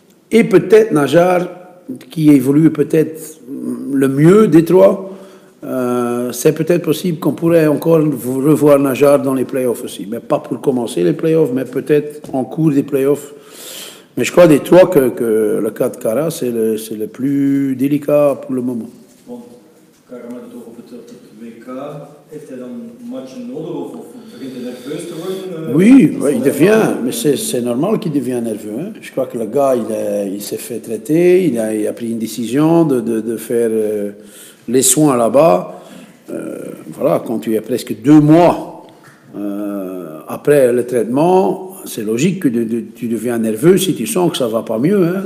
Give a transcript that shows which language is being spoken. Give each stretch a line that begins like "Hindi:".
French: Et peut-être Najar, qui évolue peut-être le mieux des trois, c'est peut-être possible qu'on pourrait encore revoir Najar dans les playoffs aussi. Mais pas pour commencer les playoffs, mais peut-être en cours des playoffs. Mais je crois des trois que le cas de Kara, c'est le plus délicat pour le moment.
Dutch: Want Kara met het over het WK, heeft hij dan matchen nodig of begint hij nerveus te worden?
French: Oui, il devient, mais c'est normal qu'il devienne nerveux. Hein. Je crois que le gars, il s'est fait traiter, il a pris une décision de faire les soins là-bas. Voilà, quand tu es presque 2 mois après le traitement, c'est logique que tu deviens nerveux si tu sens que ça ne va pas mieux. Hein.